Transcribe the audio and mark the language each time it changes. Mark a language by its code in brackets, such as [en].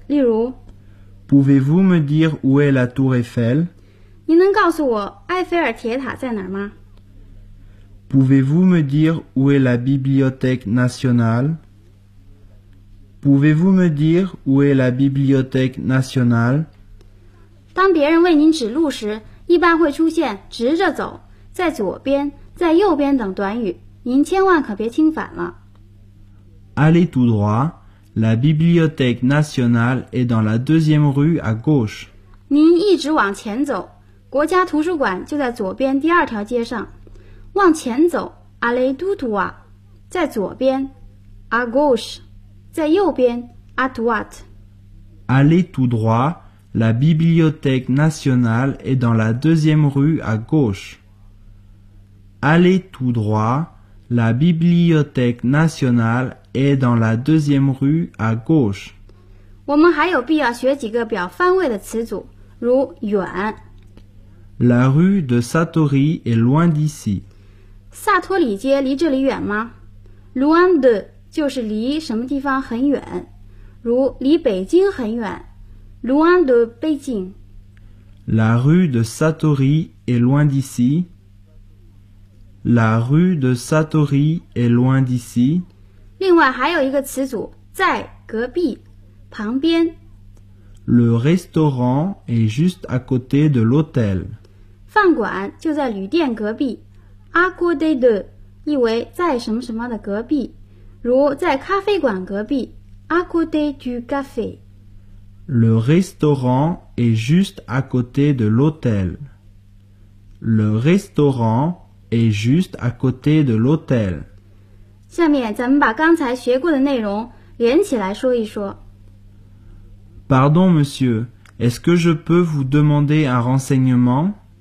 [zh] 例如 [fr] ，Pouvez-vous me dire où est la Tour Eiffel？ [zh] 您能告诉我埃菲尔铁塔在哪儿吗？ [fr] Pouvez-vous me dire où est la Bibliothèque nationale? Pouvez-vous me dire où est la Bibliothèque nationale? [zh] 当别人为您指路时，一般会出现“直着走”“在左边”“在右边”等短语，您千万可别听反了。 [fr] Allez tout droit, la Bibliothèque nationale est dans la deuxième rue à gauche. [zh] 您一直往前走，国家图书馆就在左边第二条街上，往前走 [fr] Allée du droit [zh] 在左边 [fr] à gauche [zh] 在右边 [fr] à droite Allée du droit La bibliothèque nationale est dans la deuxième rue à gauche Allée du droit La bibliothèque nationale est dans la deuxième rue à gauche [zh] 我们还有必要学几个表方位的词组，如远 [fr] La rue de Satori est loin d'ici. [zh] 萨托里街离这里远吗 ? [fr] Loin de [zh] 就是离什么地方很远，如离北京很远。 [fr] Loin de Beijing. La rue de Satori est loin d'ici. La rue de Satori est loin d'ici. [zh] 另外还有一个词组，在隔壁，旁边。 [fr] Le restaurant est juste à côté de l'hôtel. [zh] 饭馆就在旅店隔壁 [fr] à côté de [zh] 意为在什么什么的隔壁如在咖啡馆隔壁 [fr] à côté du café Le restaurant est juste à côté de l'hôtel Le restaurant est juste à côté de l'hôtel [zh] 下面咱们把刚才学过的内容连起来说一说 [fr] Pardon monsieur, est-ce que je peux vous demander un renseignement